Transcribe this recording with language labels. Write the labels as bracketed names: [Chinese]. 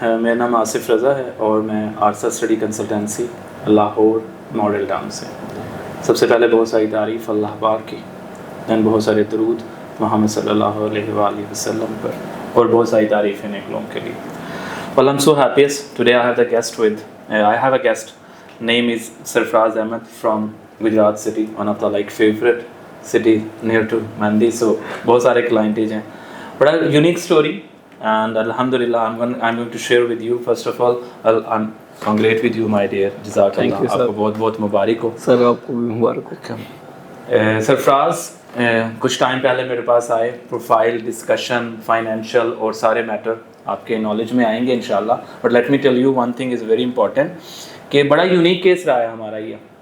[Urdu] میرا نام آصف رضا ہے اور میں آرسا study consultancy Lahore model town سے. سب سے پہلے بہت ساری تعریف اللہ پاک کی، دین بہت سارے درود محمد صلی اللہ علیہ وآلہ وسلم پر، اور بہت ساری تعریفیں نیک لوگوں کے لیے. [English] Well, I'm so happiest. Today I have a guest. Name is Sarfraz Ahmed from Gujarat city, one of the favorite city near to Mandi. [Urdu] So بہت سارے clientage ہیں. [English] But a unique story, and Alhamdulillah I'm going to share with you. First of all, I'm congratulate with you, my dear. [Urdu] جزاک اللہ. آپ کو بہت بہت مبارک ہو. سر آپ کو بھی مبارک ہو. سرفراز کچھ ٹائم پہلے میرے پاس آئے، پروفائل ڈسکشن فائنینشیل اور سارے میٹر آپ کے نالج میں آئیں گے انشاءاللہ. [English] but let me tell you one thing is very important [Urdu] کہ بڑا یونیک کیس رہا ہے ہمارا یہ.